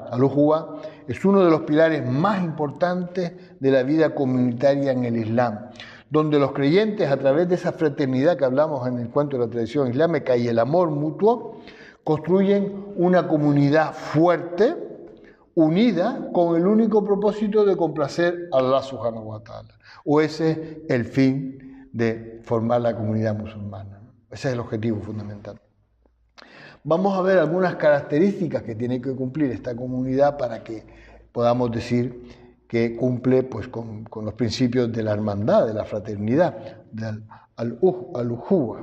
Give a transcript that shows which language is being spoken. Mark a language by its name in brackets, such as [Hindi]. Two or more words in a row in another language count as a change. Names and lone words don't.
[Spanish] Al-Uhuwa es uno de los pilares más importantes de la vida comunitaria en el Islam, donde los creyentes, a través de esa fraternidad que hablamos en el cuento de la tradición islámica y el amor mutuo, construyen una comunidad fuerte, unida, con el único propósito de complacer a Allah [Arabic] سبحانه وتعالى. [Spanish] O ese es el fin de formar la comunidad musulmana. Ese es el objetivo fundamental. Vamos a ver algunas características que tiene que cumplir esta comunidad para que podamos decir que cumple pues, con los principios de la hermandad, de la fraternidad, del al-Uhuwa.